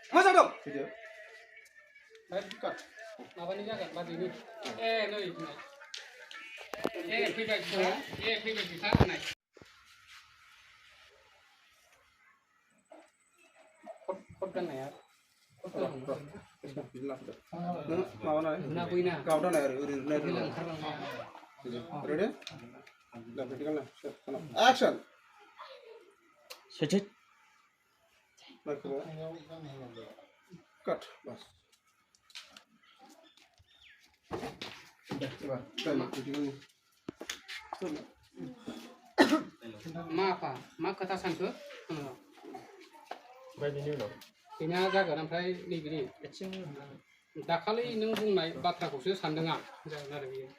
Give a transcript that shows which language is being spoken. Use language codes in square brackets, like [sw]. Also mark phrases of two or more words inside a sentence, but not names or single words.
[brx] माबानि जागोन बाजैनि नै फैबाय बिफा होनाय कट गाननाया माबानानै गावदानाय आरो ओरैनो Ready? [en] Action. Set it. Cut. Bas. [brx] मा खोथा सानखो ओमफ्राय बिनि उनाव बेना जागोन ओमफ्राय नैबेनि दाखालि नों बुंनाय बाथ्राखौसो सानदों आं जागोन आरो बेयो